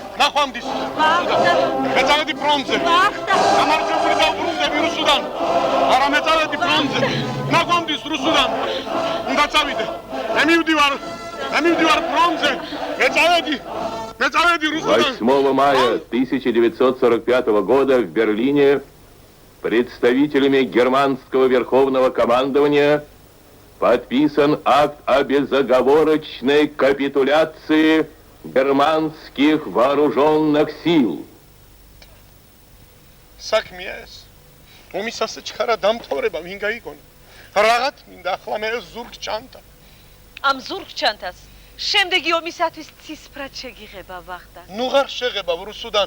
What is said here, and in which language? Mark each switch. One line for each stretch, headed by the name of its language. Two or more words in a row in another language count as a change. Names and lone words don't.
Georgian: ნახვამდის. ვახტანგ. მე წავედი ფრონტზე. ვახტანგ. გამარჯვებული დავბრუნდები რუსუდან. არა მე წავედი ფრონტზე. ნახვამდის რუსუდან. უნდა წავიდე. მე მივდივარ ფრონტზე. მე წავედი რუსუდან.
Russian: 8 мая 1945 года в Берлине представителями германского верховного командования подписан акт о безоговорочной капитуляции германских вооруженных сил.
Georgian: საქმეა ეს. ომის ასე ჩქარა დამთავრება ვინ გაიგონა? რაღაც მინდა ახლა მე ზურგჩანთა. ამ ზურგჩანთას შემდეგი ომისათვის ცისფრად შეგიღება ვახტანგ. ნუ ღარ შეღება რუსუდან.